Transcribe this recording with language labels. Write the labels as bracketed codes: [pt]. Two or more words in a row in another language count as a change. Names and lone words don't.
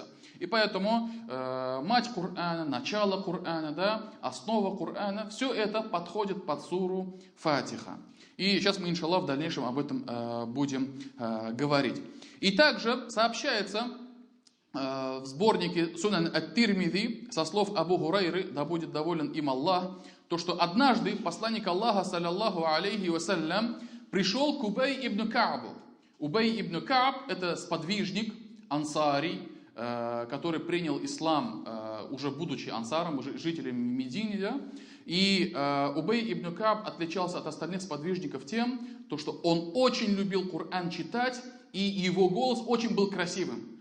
[ru] И поэтому мать Корана, начало Корана, да, основа Корана, все это подходит под суру Фатиха. И сейчас мы, иншаллах, в дальнейшем об этом будем говорить. И также сообщается в сборнике Сунан ат-Тирмизи со слов Абу Гурайры, да будет доволен им Аллах, то, что однажды посланник Аллаха, [ar] صلى الله عليه وسلم, [ru] пришел к Убей ибн Каабу. Убей ибн Кааб – это сподвижник, ансарий, который принял ислам, уже будучи ансаром, уже жителем Медины. Да? И Убей ибн Кааб отличался от остальных сподвижников тем, что он очень любил Коран читать, и его голос очень был красивым.